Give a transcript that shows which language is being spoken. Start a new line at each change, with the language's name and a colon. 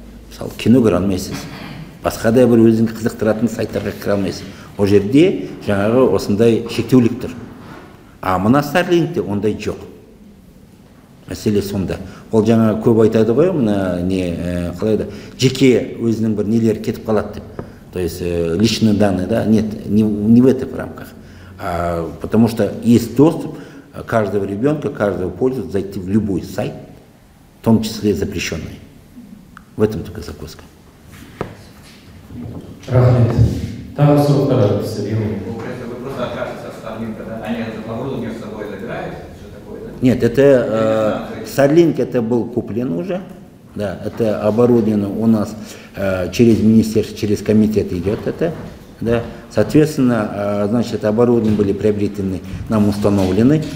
Kazakh: Мысалы, кино көре алмайсыз. Басқа да бір өзіңді қызықтыратын сайттарға кіре алмайсыз. Ол жерде жаңағы осындай шектеулік тұр. Мына Starlinkте ондай жоқ. Мәселе сонда. Ол жаңа көп айтады ғой, мына не қалай да, жеке өзінің бір нелері кетіп қалады деп.
Russian: То есть личные данные, да? Нет, не в этих рамках. Потому что есть доступ каждого ребенка, каждого пользователя зайти в любой сайт, в том числе запрещенный. В этом только загвоздка.
Kazakh: Рахмет. Там сұрақтар сәбилу.
Russian: Вы просто откажетесь от Starlink, да? Они это оборудование с собой забирают? Что такое, да? Нет, это Starlink это был куплен уже. Да, это оборудование у нас через министерство, через комитет идет это. Да. Соответственно, значит, оборудование были приобретены, нам установлены.